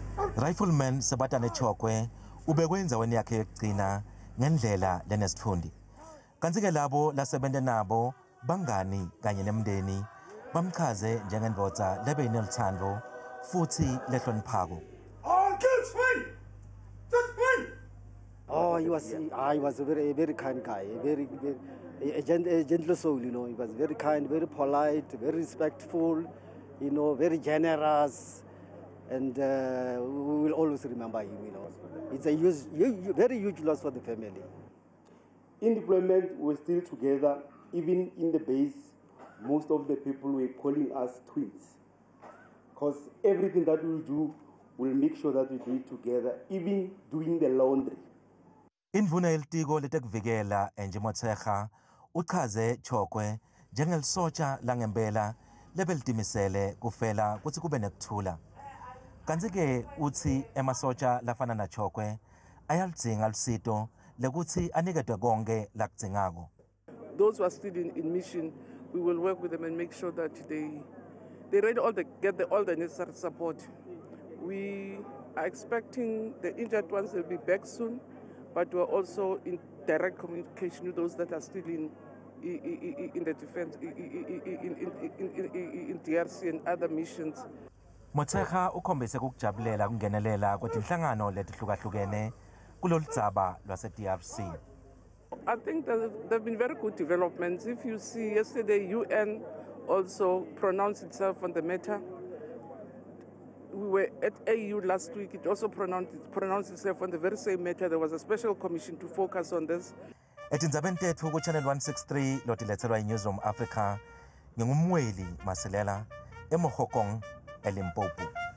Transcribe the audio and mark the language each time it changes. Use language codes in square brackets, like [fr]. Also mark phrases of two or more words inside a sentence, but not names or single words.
[ss] Rifleman Sebatane Chokwe ubekwenza weni yakhe yokugcina ngendlela lenesithundi. Kanti-ke labo lasebenza nabo bangani kanye nemndeni bamchaze njengendvodza lebe ineluthando futhi lehloniphako. [en] Oh, he was a very kind guy, a gentle soul, you know. He was very kind, very polite, very respectful, you know, very generous, and we will always remember him, you know. It's a very huge loss for the family. In deployment, we're still together. Even in the base, most of the people were calling us twins. Because everything that we do, we'll make sure that we do it together, even doing the laundry. [ss] Indvuna yelitiko letekuvikela Angie Motshekga uchaze Chokwe njengelisotsha langempela lebelitimisele kufela kutsi kube nekuthula. Kanti-ke uthi emasotsha lafana na Chokwe ayalidzinga lusito lekuthi aniketwe konke lakudzingako. [en] Those who are still in mission, we will work with them and make sure that they get all the necessary support. We are expecting the injured ones will be back soon, but we're also in direct communication with those that are still in the defense, in DRC and other missions. [ss] Motshekga ukhombise kukujabulela kungenelela kwetinhlangano letihlukahlukene kulolu dzaba lwase-DRC. [en] I think there have been very good developments. If you see, yesterday UN also pronounced itself on the matter. We were at AU last week. It also pronounced itself on the very same matter. There was a special commission to focus on this. [ss] Etindzabeni tetfu ku Channel 163 lotiletselwa iNewsroom Africa ngingumweli Masilela eMogokhong eLimpopo.